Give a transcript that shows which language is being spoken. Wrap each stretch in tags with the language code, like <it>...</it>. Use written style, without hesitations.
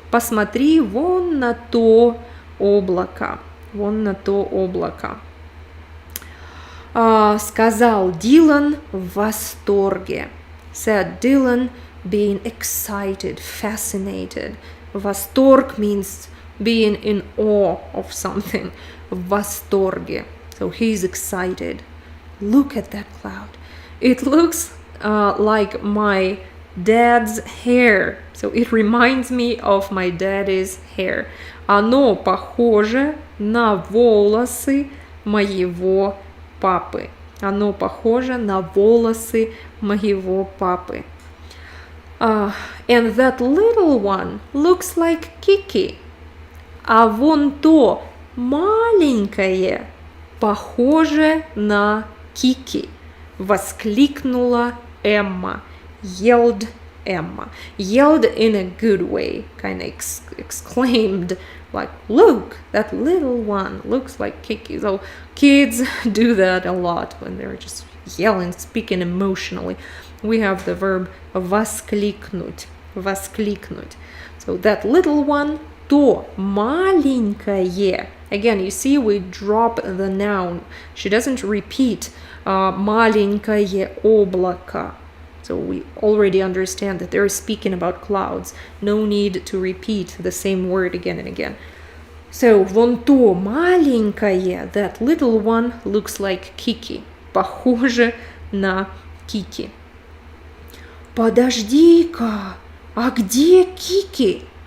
<ru>Посмотри вон на то облако. Вон на то облако. Сказал Dylan в восторге.</ru> <en>Said Dylan, being excited, fascinated. Восторг means being in awe of something.</en> <ru>В восторге.</ru> <en>So he's excited. Look at that cloud. It looks like my dad's hair. So it reminds me of my daddy's hair.</en> <ru>Оно похоже на волосы моего папы. Оно похоже на волосы моего папы.</ru> <en>And that little one looks like Kiki.</en> <ru>А вон то маленькое похоже на Kiki. Воскликнула Эмма.</ru> <en>Yelled Emma. Yelled in a good way. Kind of exclaimed, like, look, that little one looks like Kiki. So kids do that a lot when they're just yelling, speaking emotionally. We have the verb воскликнуть.</en> <ru>Воскликнуть.</ru> <en>So that little one,</en> <ru>то маленькое.</ru> <en>Again, you see, we drop the noun. She doesn't repeat</en> <ru>маленькое облако.</ru> <en>So we already understand that they're speaking about clouds. No need to repeat the same word again and again. So</en> <ru>вон то маленькое,</ru> <en>that little one looks like Kiki.</en> <ru>Похоже на Kiki. Подожди-ка, а где Kiki?</ru>